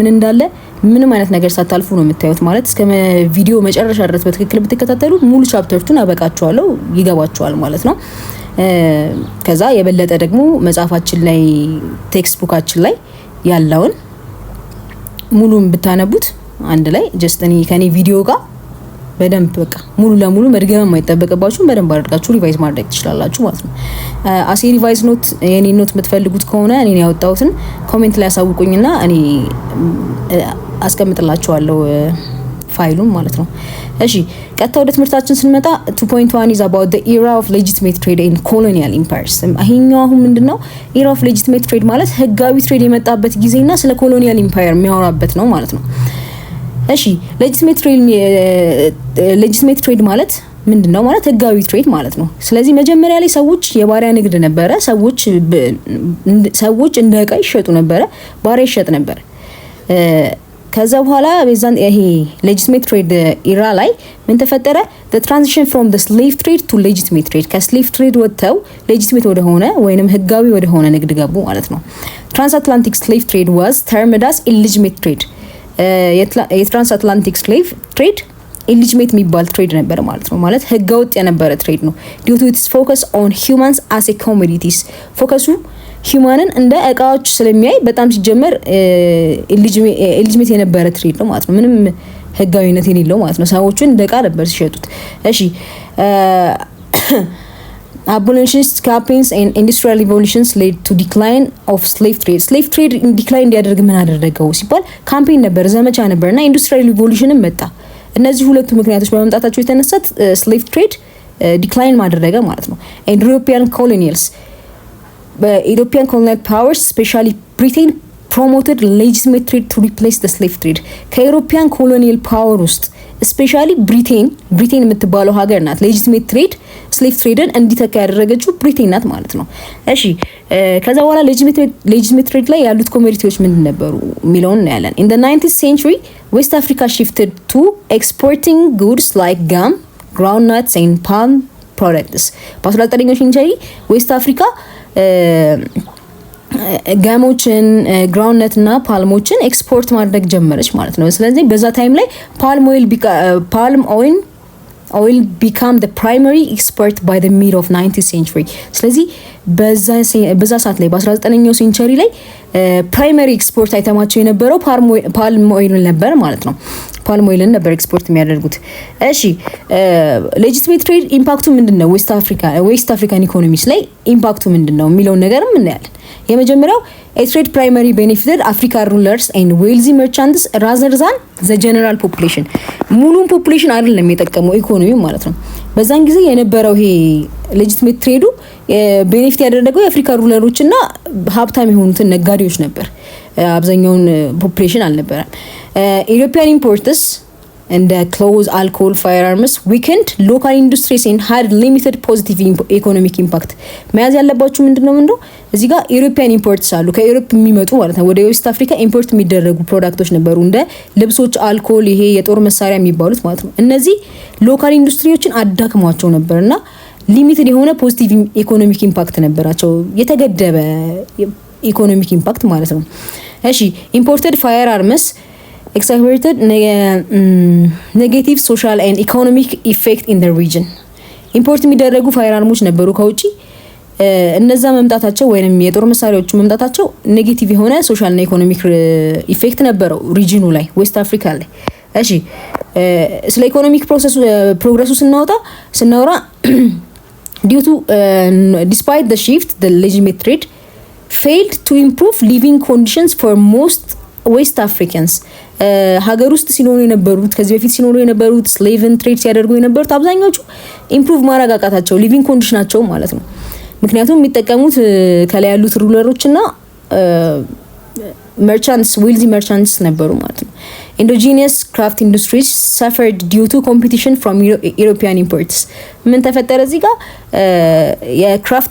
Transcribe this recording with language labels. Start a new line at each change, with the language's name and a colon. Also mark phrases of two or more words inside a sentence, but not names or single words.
Amharic: ምን እንዳለ ምንም አይነት ነገር ሳታልፉ ነው የምታዩት ማለት እስከ ቪዲዮ መጨረሻ ድረስ በትክክል ብትከታተሉ ሙሉ ቻፕተርቱን አበቃችኋለሁ ይገባችኋል ማለት ነው ከዛ የበለጠ ደግሞ መጽሐፋችን ላይ ቴክስት ቡካችን ላይ ያለውን ሙሉን ብታነቡት አንድ ላይ ጀስት እኔ ከኔ ቪዲዮ ጋር በደንብ በቃ ሙሉ ለሙሉ መድገም የማይጠበቅባችሁ በደንብ አድርጋችሁ ሪቫይዝ ማድረግ ትችላላችሁ ማለት ነው አሴ
English: revise note
Amharic: የኔ ኖት የምትፈልጉት ከሆነ እኔ ያወጣሁትን ኮሜንት ላይ አሳውቁኝና እኔ አስቀምጥላችኋለሁ ፋይሉን ማለት ነው እሺ ቀጥታ ወደ ትምህርታችን ስንመጣ 2.1
English: is about the era of legitimate trade in colonial empires
Amharic: አሁን አሁን ምንድነው
English: era of legitimate trade
Amharic: ማለት ህጋዊ ትሬድ የመጣበት ጊዜና ስለ
English: colonial empire
Amharic: የሚያወራበት ነው ማለት ነው እሺ
English: legitimate trade
Amharic: ማለት ምንድነው ማለት ህጋዊ ትሬድ ማለት ነው ስለዚህ መጀመሪያ ላይ ሰዎች የባሪያ ንግድ ነበረ ሰዎች እንደ ዕቃ ይሸጡ ነበረ ባሪያ ይሸጥ ነበር ከዛ በኋላ በዛን ይሄ
English: legitimate trade era
Amharic: ላይ ምን ተፈጠረ
English: the transition from the slave trade to legitimate trade ከslave trade ወጥተው legitimate
Amharic: ወደ ሆነ ወይንም ህጋዊ ወደ ሆነ ንግድ ገቡ ማለት ነው
English: transatlantic slave trade was termed as illegitimate trade
Amharic: የትራንስአትላንቲክ
English: slave trade illegitimate
Amharic: የሚባል ትሬድ ነበር ማለት ነው ማለት ህገወጥ የነበረ ትሬድ ነው
English: due to its focus on humans as a commodities
Amharic: ፎከሱ ሂዩማንን እንደ እቃዎች ስለሚያይ በጣም ሲጀመር ኢሊጂሜት የነበረ ትሬድ ነው ማለት ነው ምንም ህጋዊነት የሌለው ማለት ነው ሰዎችን እንደ እቃ ነበር ሲሸጡት እሺ
English: abolitionist campaigns and industrial revolutions led to decline of slave trade decline
Amharic: እንዲያደርግ ምን አደረገው ሲባል ካምፔን ነበር ዘመቻ ነበርና ኢንዱስትሪያል ሪቮሉሽንም መጣ እነዚህ ሁለቱ ምክንያቶች በመምጣታቸው የተነሳ
English: slave trade decline
Amharic: ማድረገ ማለት ነው
English: and European colonials European colonial powers especially Britain promoted legitimate trade to replace the slave trade
Amharic: ከዩሮፒያን
English: colonial power
Amharic: ውስጥ especially ብሪቴን የምትባለው ሀገር ናት
English: legitimate trade slave trade
Amharic: ን እንዲተካ ያደረገችው ብሪቴን ናት ማለት ነው እሺ ከዛ በኋላ
English: legitimate trade
Amharic: ላይ ያሉት ኮሞዲቲዎች ምን ነበሩ ሚሊዮን ነው ያለን
English: in the 19th century West Africa shifted to exporting goods like gum groundnuts and palm products
Amharic: በ19ኛው
English: century West Africa
Amharic: ጋሞችን ግራውንድነት እና ፓልሞችን ኤክስፖርት ማድረግ ጀመረች ማለት ነው ስለዚህ በዛ ታይም ላይ
English: palm oil oil became the primary export by the mid of 19th century
Amharic: ስለዚህ በዛ ሰዓት ላይ በ19ኛው ሴንቸሪ ላይ
English: primary export
Amharic: አይተማቸው የነበረው
English: palm oil
Amharic: ነበር ማለት ነው። ፓልም ኦይልን ነበር ኤክስፖርት የሚያደርጉት። እሺ
English: legitimate trade
Amharic: ኢምፓክቱ ምንድነው?
English: West African economies
Amharic: ላይ ኢምፓክቱ ምንድነው የሚለውን ነገርም እናያለን። የመጀመሪያው
English: trade primarily benefited African rulers and wealthy merchants rather than the general population
Amharic: ሙሉን ፖፑሌሽን አይደለም የጠቀመው ኢኮኖሚ ማለት ነው። በዛን ጊዜ የነበረው ይሄ ሌጂቲሜት ትሬዱ ቤኔፊት ያደረገው የአፍሪካ ሩለሮች እና ሀብታም የሆኑትን ነጋዴዎች ነበር። አብዛኛውን ፖፑሌሽን አልነበረም።
English: European imports and clothes, alcohol, firearms weakened local industries and had limited positive economic impact
Amharic: መያዝ ያለባችሁ ምንድነው እዚህ ጋር
English: European imports
Amharic: አሉ ከኢሮፕ የሚመጡ ማለት ነው ወደ ዌስት አፍሪካ ኢምፖርት የሚደረጉ ፕሮዳክቶች ነበሩ እንደ ልብሶች አልኮል ይሄ የጦር መሳሪያ የሚባሉት ማለት ነው እነዚህ ሎካል ኢንዱስትሪዎችን አዳክሟቸው ነበርና ሊሚትድ የሆነ
English: positive economic impact
Amharic: ነበራቸው የተገደበ
English: economic impact
Amharic: ማለት ነው እሺ
English: imported firearms exacerbated negative social and economic effect in the region
Amharic: ኢምፖርት የሚደረጉ ፋየርአርሞች ነበሩ ከውጪ እነዛ መምጣታቸው ወይንም የጦር መሳሪያዎቹ መምጣታቸው ኔጌቲቭ የሆነ ሶሻል እና ኢኮኖሚክ ኢፌክት ነበረው ሪጂኑ ላይ ዌስት አፍሪካ ላይ እሺ ስለ ኢኮኖሚክ ፕሮግረሱ ስናወራ
English: due to despite the shift the legitimate trade failed to improve living conditions for most West Africans
Amharic: ሀገር ውስጥ ሲኖሩ የነበሩት ከዚህ በፊት ሲኖሩ የነበሩት ስሌቭን ትሬድ ሲያደርጉ የነበሩት አብዛኞቹ ኢምፕሩቭ ማረጋጋታቸው ሊቪንግ ኮንዲሽናቸው ማለት ነው ምክንያቱም የሚጠቀሙት ከላይ ያሉት ሩለሮችና
English: merchants wealthy merchants
Amharic: ነበሩ ማለት ነው
English: indigenous craft industries suffered due to competition from European imports
Amharic: ምን ተፈጠረ እዚህ ጋር
English: የክራፍት